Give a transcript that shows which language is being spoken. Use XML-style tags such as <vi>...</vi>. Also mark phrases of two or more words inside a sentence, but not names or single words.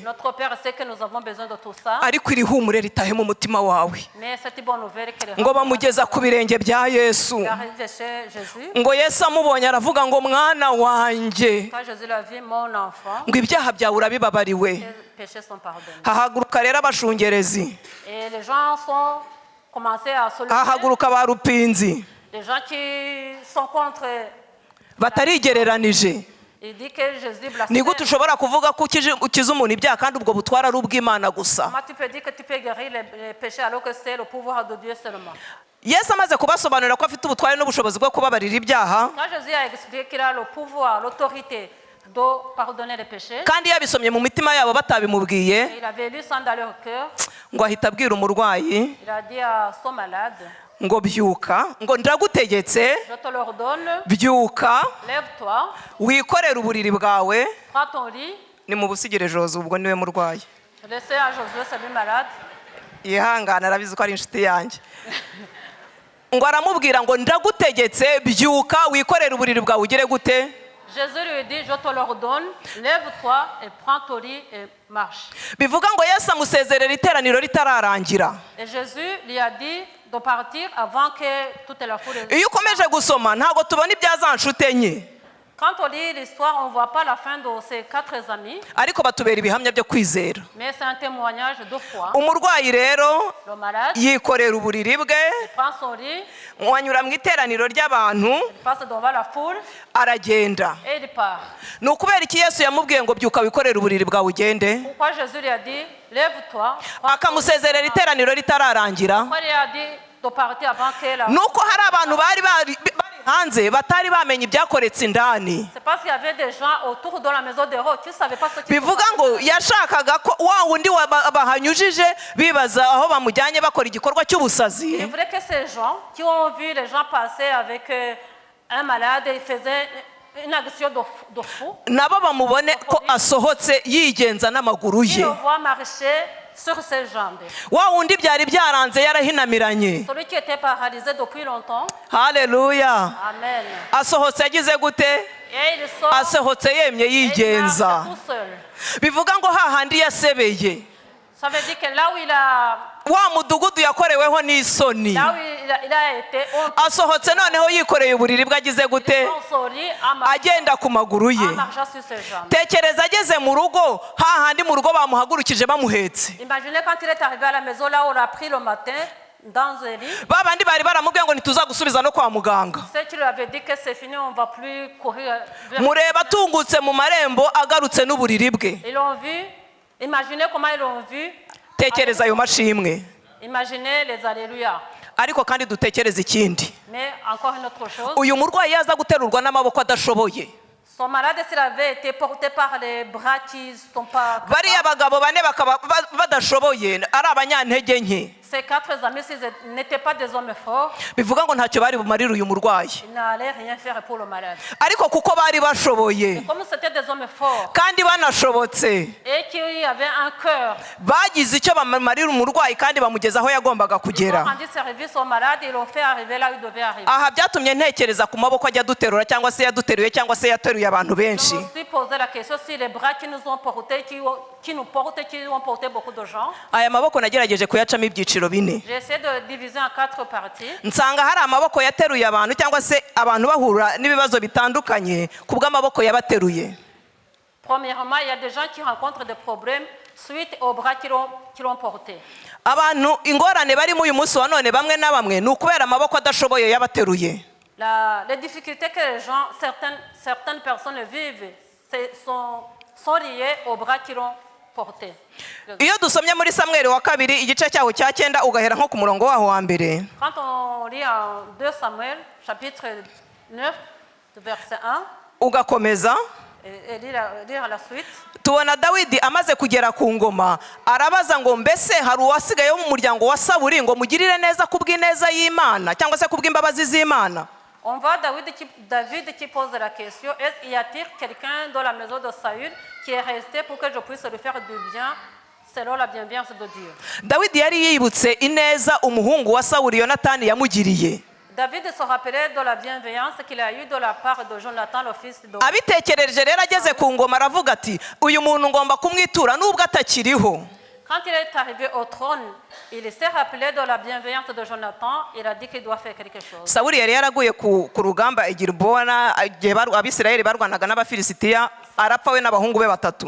<fr>Notre Père sait que nous avons besoin de tout ça.</fr> <rw>ariko iri humure ritahe mu mutima wawe</rw> <fr>Mais cette bonne nouvelle que les</fr> <rw>ngo bamugeza ku birenge bya Yesu.</rw> <fr>arrive chez Jésus.</fr> <rw>ngo Yesu amubonye aravuga ngo mwana wanjye,</rw> <fr>Quand Jésus l'a vu, mon enfant,</fr> <rw>ngo ibyaha byawe urabibabariwe.</rw> <fr>les péchés sont pardonnés.</fr> <rw>hahaguruka rero abashungerezi,</rw> <fr>Et les gens sont commencés à se lever.</fr> <rw>hahaguruka ba rupinzi</rw> <fr>Les gens qui sont contre,</fr> <rw>batarigereranije.</rw> <fr>il dit que Jésus blasphème.</fr> <rw>ni gute ushobora kuvuga ko ukiza umuntu ibyaha kandi ubwo butwara ari ubw'Imana gusa?</rw> <fr>Comment tu peux dire que tu peux guérir les péchés alors que c'est le pouvoir de Dieu seulement?</fr> <rw>Yesu amaze kubasobanurira ko afite ubutware n'ubushobozi bwo kubabarira ibyaha,</rw> <fr>Quand Jésus a expliqué qu'il a le pouvoir, l'autorité de pardonner les péchés,</fr> <rw>kandi yabisomye mu mitima yabo batabimubwiye,</rw> <fr>il avait lu ça dans leur cœur.</fr> <rw>ngo ahita abwira umurwayi</rw> <fr>Il a dit à son malade,</fr> <rw>ngo byuka, ngo ndagutegetse</rw> <fr>je te l'ordonne,</fr> <rw>byuka</rw> <fr>lève-toi,</fr> <rw>wikorere uburiri bwawe.</rw> <fr>prends ton lit,</fr> <rw>ni mu busigire Josué, ubwo niwe murwayi.</rw> <fr>laissez à Josué, c'est lui malade.</fr> <rw>yihangana arabizi ko ari inshuti yanjye. ngo aramubwira ngo ndagutegetse byuka wikorere uburiri bwawe ugire gute.</rw> <fr>Jésus lui dit, je te l'ordonne, lève-toi et prends ton lit et marche.</fr> <rw>bivuga ngo Yesu amusezerera iteraniro ritararangira.</rw> <fr>Et Jésus lui a dit de partir avant que toute la foule...</fr> <rw>iyo ukomeje gusoma ntabwo tubona ibya za nshuti enye,</rw> <fr>Quand on lit l'histoire, on ne voit pas la fin de ces 4 amis,</fr> <rw>ariko batubera ibihamya byo kwizera.</rw> <fr>mais c'est un témoignage de foi.</fr> <rw>umurwayi rero</rw> <fr>Le malade,</fr> <rw>yikorera uburiri bwe,</rw> <fr>il prend son lit,</fr> <rw>anyura mu iteraniro ry'abantu</rw> <fr>il passe devant la foule</fr> <rw>aragenda.</rw> <fr>et il part.</fr> <rw>ni ukubera iki Yesu yamubwiye ngo byuka wikorere uburiri bwawe ugende?</rw> <fr>Pourquoi Jésus lui a dit, lève-toi, prends ton lit.</fr> <rw>akamusezerera iteraniro ritararangira?</rw> <fr>Pourquoi il lui a dit de partir avant que la...</fr> <rw>nuko hari abantu bari hanze batari bamenye ibyakoretse indani.</rw> <fr>C'est parce qu'il y avait des gens autour de la maison de Héros qui ne savaient pas ce qui se</fr> <rw>bivuga</rw> <fr>passait.</fr> <rw>ngo yashakaga ko wa wundi bahanyujije bibaza aho bamujyanye bakora igikorwa</rw> <fr>Il est</fr> <rw>cy'ubusazi,</rw> <fr>vrai que ces gens qui ont vu les gens passer avec un malade, ils faisaient une action de fou.</fr> <rw>nabo bamubone ko asohotse yigenza n'amaguru</rw> <fr>Ils</fr> <rw>ye.</rw> <fr>le voient marcher sur ses jambes.</fr> <rw>wa wundi byari byaranze yarahinamiranye.</rw> <fr>Celui qui était paralysé depuis longtemps,</fr> <rw>haleluya.</rw> <fr>amen.</fr> <rw>asohotse yagize gute?</rw> <fr>Et il sort</fr> <rw>asohotse yemye</rw> <fr>et il</fr> <rw>yigenza.</rw> <fr>marche tout seul.</fr> <rw>bivuga ngo hahandi yasebeye,</rw> <fr>Ça veut dire que là où il a,</fr> <rw>wa mudugudu yakoreweho n'isoni,</rw> <fr>là où il a été, on</fr> <rw>asohotse noneho yikoreye uburiri bwe agize gute?</rw> <fr>prend son lit en</fr> <rw>agenda ku maguru ye.</rw> <fr>marchant sur ses jambes.</fr> <rw>tekereza ageze mu rugo, hahandi mu rugo bamuhagurukije bamuhetse.</rw> <fr>Imaginez quand il est arrivé à la maison, là où on l'a pris le matin, dans un lit.</fr> <rw>ba bandi bari baramubwiye ngo ntituzagusubiza no kwa muganga.</rw> <fr>Ceux qui lui avaient dit que c'est fini, on ne va plus courir vers...</fr> <rw>mureba atungutse mu marembo agarutse n'uburiri bwe.</rw> <fr>Ils l'ont vu. Imaginez comment ils l'ont vu.</fr> <rw>tekereza ayo mashimwe.</rw> <fr>Imaginez les alléluia.</fr> <rw>ariko kandi dutekereze ikindi,</rw> <fr>Mais encore une autre chose.</fr> <rw>uyu murwayi yaza guterurwa n'amaboko adashoboye.</rw> <fr>Son malade, s'il avait été porté par les bras qui ne sont pas...</fr> <rw>bariya bagabo bane bakaba badashoboye ari abanyantege nke.</rw> <fr>Ces 4 amis, s'ils n'étaient pas des hommes forts,</fr> <rw>bivuga ngo ntacyo bari bumarire uyu murwayi,</rw> <fr>ils n'allaient rien faire pour le malade.</fr> <rw>ariko kuko bari bashoboye</rw> <fr>Comme c'était des hommes forts</fr> <rw>kandi banashobotse,</rw> <fr>et qui avaient un cœur,</fr> <rw>bagize icyo bamarira umurwayi kandi bamugeza aho yagombaga</rw> <fr>ils ont</fr> <rw>kugera.</rw> <fr>rendu service au malade, ils l'ont fait arriver là où il devait arriver.</fr> <rw>aha byatumye ntekereza ku maboko ajya duterura cyangwa se yaduteruye cyangwa se yateruye abantu benshi.</rw> <fr>Je me suis posé la question si les bras qui nous ont portés, qui nous portent, qui ont porté beaucoup de gens.</fr> <rw>aya maboko nagerageje kuyacamo ibyiciro bine.</rw> <fr>J'ai essayé de diviser en 4 parties.</fr> <rw>nsanga hari amaboko yateruye abantu cyangwa se abantu bahura n'ibibazo bitandukanye ku bw'amaboko yabateruye.</rw> <fr>Premièrement, il y a des gens qui rencontrent des problèmes suite aux bras qui l'ont porté.</fr> <rw>abantu ingorane barimo uyu munsi wa none bamwe na bamwe ni ukubera amaboko adashoboye yabateruye.</rw> <fr>Les difficultés que les gens, certaines personnes vivent sont liées aux bras qui l'ont porté.</fr> <rw>iyo dusomye muri Samweli wa kabiri igice cyaho cya 9 ugahera nko ku murongo waho wa mbere,</rw> <fr>Quand on lit en 2 Samuel, chapitre 9, verset 1,</fr> <rw>ugakomeza,</rw> <fr>et lire la suite.</fr> <rw>tubona dawidi amaze kugera ku ngoma arabaza ngo mbese hari uwasigaye wo mu muryango wa sawuli ngo mugirire neza kubw'ineza y'imana cyangwa se kubw'imbabazi z'imana.</rw> <fr>On voit David qui pose la question, est-ce qu'il y a-t-il quelqu'un dans la maison de Saül qui est resté pour que je puisse lui faire du bien selon la bienveillance de Dieu?</fr> <rw>dawidi yari yibutse ineza umuhungu wa sawuli yonatani yamugiriye.</rw> <fr>David se rappelait de la bienveillance qu'il a eue de la part de Jonathan, le fils de...</fr> <rw>abitekereje rero ageze ku ngoma aravuga ati uyu muntu ngomba kumwitura nubwo atakiriho.</rw> <fr>Quand il est arrivé au trône, il s'est rappelé de la bienveillance de Jonathan. Il a dit qu'il doit faire quelque chose.</fr> <rw>sawuli yari yaraguye ku rugamba i Gilbowa igihe abisirayeli barwanaga n'abafilisitiya arapfa we n'abahungu be batatu.</rw>